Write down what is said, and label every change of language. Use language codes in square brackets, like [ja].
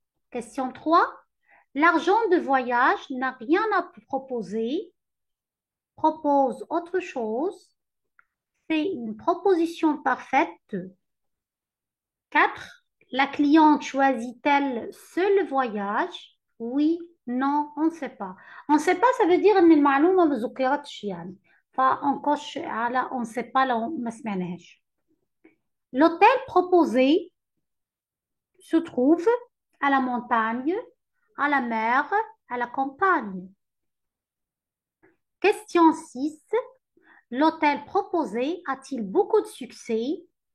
[fr] Question 3, l'argent de voyage n'a rien à proposer, propose autre chose. C'est une proposition parfaite. 4. La cliente choisit-elle seul voyage? Oui, non, on ne sait pas. On ne sait pas, ça veut dire [ar] ان المعلومة ما ذكرتش يعني. فنقش على [fr] on ne sait pas [ar] لو ما سمعناهاش. [fr] L'hôtel proposé se trouve à la montagne, à la mer, à la campagne. Question 6. L'hôtel proposé a-t-il beaucoup de succès?